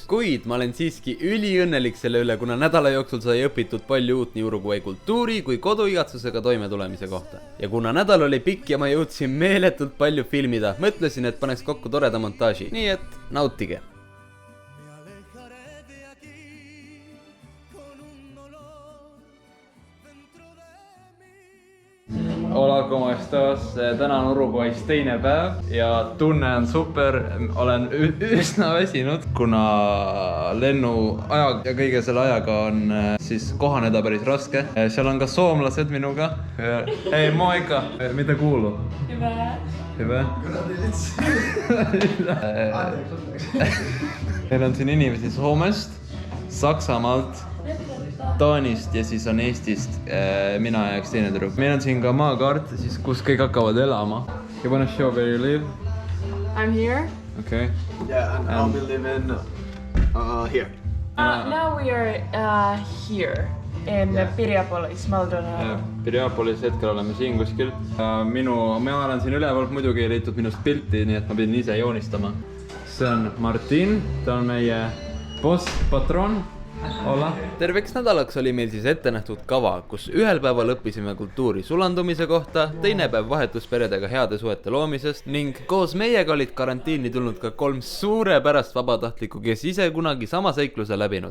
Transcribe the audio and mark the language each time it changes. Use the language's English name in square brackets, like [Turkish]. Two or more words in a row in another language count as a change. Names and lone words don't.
[Estonian] Kuid ma olen siiski üliõnnelik selle üle, kuna nädala jooksul sai õpitud palju uut nii Uruguay kultuuri kui koduigatsusega toimetulemise kohta. Ja kuna nädal oli pikk ja ma jõudsin meeletult palju filmida, mõtlesin, et paneks kokku toreda montaaži. Nii et nautige! [Spanish] Hola, como estas? [Estonian] Täna on Uruguay's teine päev ja tunne on super. Olen üsna väsinud, kuna lennuaja ja kõige selle ajaga on siis kohaneda päris raske. Seal on ka soomlased minuga. [Finnish] Hei, moikka! Mitä kuuluu? Hyvä. Hyvä? [Estonian] Meil on siin inimesi Soomest, Saksamaalt, Taanist ja siis on Eestist mina ja üks teine tüdruk. Meil on siin ka maakaart, siis kus kõik hakkavad elama. [English] You wanna show where you live? I'm here. Okay. Yeah, and I'll be living here. Now we are here in Piriapolis, Moldova. [Estonian] Piriapolis hetkel oleme siin kuskil. Ma olen siin üleval, muidugi ei leitud minust pilti, nii et ma pidin ise joonistama. See on Martin, ta on meie boss, patron. Olla. Terveks nädalaks oli meil siis ette nähtud kava, kus ühel päeval õppisime kultuuri sulandumise kohta, teine päev vahetusperedega heade suhete loomisest ning koos meiega olid karantiini tulnud ka 3 suurepärast vabatahtlikku, kes ise kunagi sama seikluse läbinud.